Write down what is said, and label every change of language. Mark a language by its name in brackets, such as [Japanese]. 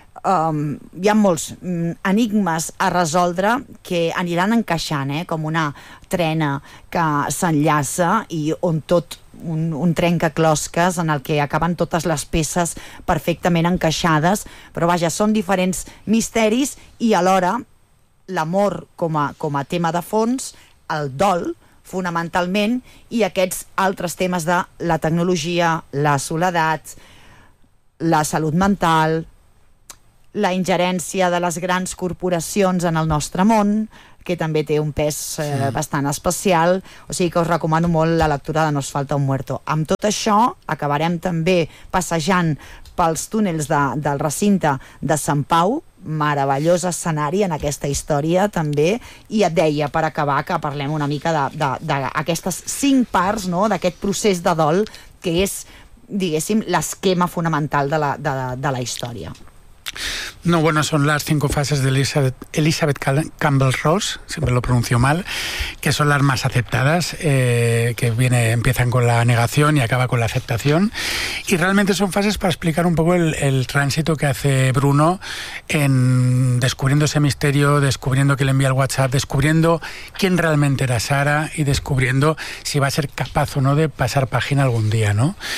[Catalan] Hi ha molts enigmes a resoldre que aniran encaixant, com una trena que s'enllaça i on tot un trencaclosques en el que acaben totes les peces perfectament encaixades, però vaja, són diferents misteris i alhora l'amor com a tema de fons, el dol fonamentalment i aquests altres temes de la tecnologia, la soledat, la salut mental, la ingerència de les grans corporacions en el nostre món, que també té un pes bastant especial. O sigui que us recomano molt la lectura de No es falta un muerto. Amb tot això, acabarem també passejant pels túnels del recinte de Sant Pau, meravellós escenari en aquesta història també, i et deia per acabar que parlem una mica d'aquestes cinc parts, no?, d'aquest procés de dol que és, diguéssim, l'esquema fonamental de la història. [Spanish] No, bueno, son las cinco fases de Elizabeth Campbell Ross, siempre lo pronuncio mal, que son las más aceptadas, empiezan con la negación y acaba con la aceptación, y realmente son fases para explicar un poco el tránsito que hace Bruno en descubriendo ese misterio, descubriendo que le envía el WhatsApp, descubriendo quién realmente era Sara y descubriendo si va a ser capaz o no de pasar página algún día, ¿no?